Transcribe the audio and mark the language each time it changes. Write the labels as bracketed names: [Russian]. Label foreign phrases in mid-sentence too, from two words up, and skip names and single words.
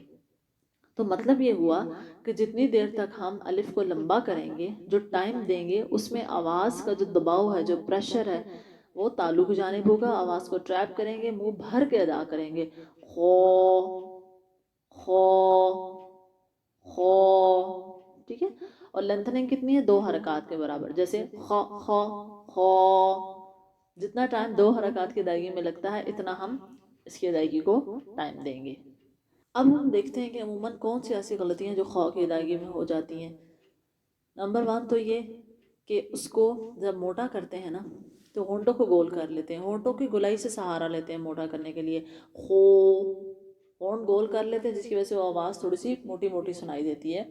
[Urdu] تو مطلب یہ ہوا کہ جتنی دیر تک ہم الف کو لمبا کریں گے، جو ٹائم دیں گے، اس میں آواز کا جو دباؤ ہے، جو پریشر ہے، وہ تالو کی جانب ہوگا، آواز کو ٹریپ کریں گے، منہ بھر کے ادا کریں گے، خو، خو، خو۔ ٹھیک ہے؟ اور لینتھننگ کتنی ہے؟ 2 حرکات کے برابر، جیسے خ، خ، خو، جتنا ٹائم 2 حرکات کی ادائیگی میں لگتا ہے اتنا ہم اس کی ادائیگی کو ٹائم دیں گے۔ اب ہم دیکھتے ہیں کہ عموماً کون سی ایسی غلطیاں جو خا کی ادائیگی میں ہو جاتی ہیں۔ نمبر 1 تو یہ کہ اس کو جب موٹا کرتے ہیں نا تو ہونٹوں کو گول کر لیتے ہیں، ہونٹوں کی گولائی سے سہارا لیتے ہیں موٹا کرنے کے لیے، خو، ہونٹ گول کر لیتے ہیں، جس کی وجہ سے وہ آواز تھوڑی سی موٹی موٹی سنائی دیتی ہے۔